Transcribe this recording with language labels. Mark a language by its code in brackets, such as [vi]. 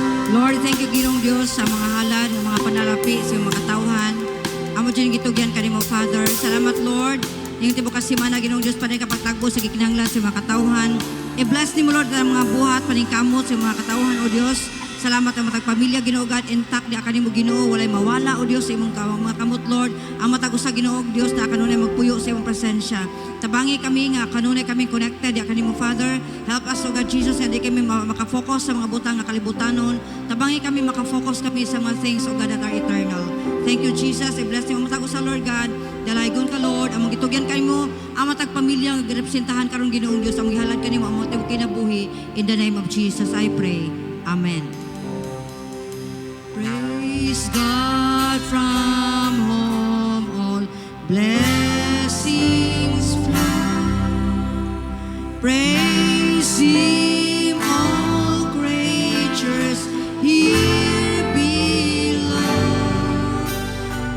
[ceb] Lord, thank you Ginoong Dios sa mga halad, ng mga panalapi, sa mga katawhan. Amo dyan gitugyan kanimo, Father. Salamat, Lord. Yung tibo kasimana, Ginoong Dios, panay kapagtagbo sa gikinahanglan sa mga katawhan. I-bless ni mo, Lord, ang mga buhat, paningkamot sa mga katawhan, O Dios. Salamat ang matag pamilya, Ginoo God, intact di kanimo Ginoo, walay mawala, O Dios, sa imong mga kamot, Lord. Ang matag usa Ginoo Dios na kanunay magpuyo sa imong presensya. Tabangi kami nga kanunay kami connected di kanimo, Father. [en] Help us, O God Jesus, [ceb] hindi kami makafocus sa mga butang nga kalibutanon. Tabangi kami makafocus kami sa mga things, O God, [en] that are eternal. Thank you, Jesus. [ceb] I-bless ni mo matag usa, Lord God. Dalaygon ka, Lord. Among gitugyan kanimo, ang matag pamilya nga girepresentahan karon Ginoong Dios, among gihalad kanimo among tibuok kinabuhi. [en] In the name of Jesus, I pray. Amen. Praise God from whom all blessings flow. Praise Him, all creatures here below.